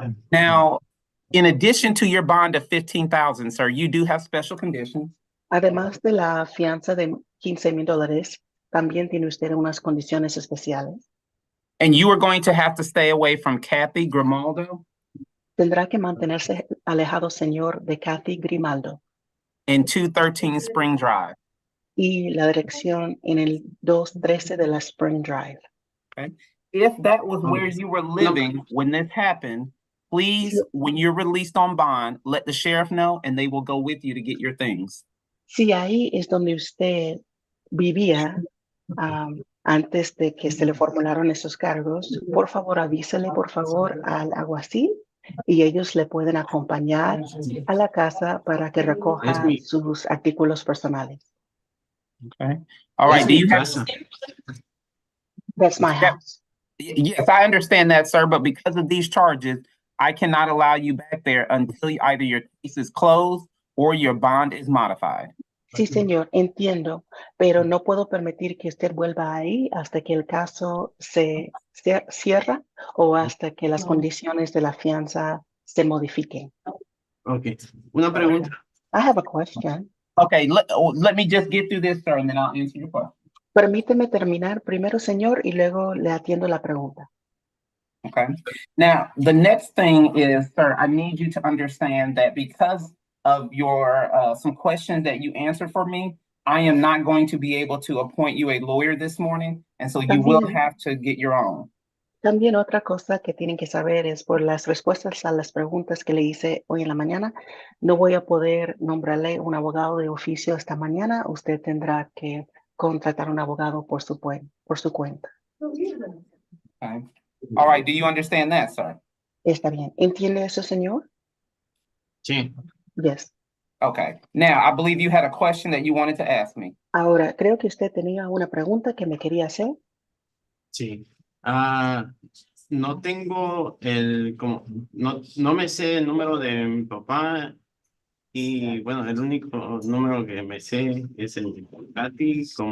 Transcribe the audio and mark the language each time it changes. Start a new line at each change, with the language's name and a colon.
English: Now, in addition to your bond of $15,000, sir, you do have special conditions.
Spanish: Además de la fianza de $15,000, también tiene usted unas condiciones especiales.
English: And you are going to have to stay away from Kathy Grimaldo
Spanish: Tendrá que mantenerse alejado, señor, de Kathy Grimaldo
English: in 213 Spring Drive.
Spanish: y la dirección en el 213 de la Spring Drive.
English: Okay. If that was where you were living when this happened, please, when you're released on bond, let the sheriff know and they will go with you to get your things.
Spanish: Si ahí es donde usted vivía antes de que se le formularon esos cargos, por favor avísele por favor al alguacil y ellos le pueden acompañar a la casa para que recoja sus artículos personales.
English: Okay. All right. Do you have? That's my house. Yes, I understand that, sir. But because of these charges, I cannot allow you back there until either your case is closed or your bond is modified.
Spanish: Sí, señor, entiendo, pero no puedo permitir que usted vuelva ahí hasta que el caso se cierra o hasta que las condiciones de la fianza se modifiquen. Okay. Una pregunta.
English: I have a question. Okay, let me just get through this, sir, and then I'll answer your question.
Spanish: Permíteme terminar primero, señor, y luego le atiendo la pregunta.
English: Okay. Now, the next thing is, sir, I need you to understand that because of your some questions that you answered for me, I am not going to be able to appoint you a lawyer this morning, and so you will have to get your own.
Spanish: También otra cosa que tienen que saber es por las respuestas a las preguntas que le hice hoy en la mañana, no voy a poder nombrarle un abogado de oficio esta mañana. Usted tendrá que contratar un abogado por su cuenta.
English: Okay. All right. Do you understand that, sir?
Spanish: Está bien. ¿Entiende eso, señor? Sí.
English: Yes. Okay. Now, I believe you had a question that you wanted to ask me.
Spanish: Ahora, creo que usted tenía una pregunta que me quería hacer. Sí. No tengo no me sé el número de mi papá y bueno, el único número que me sé es el de Katy.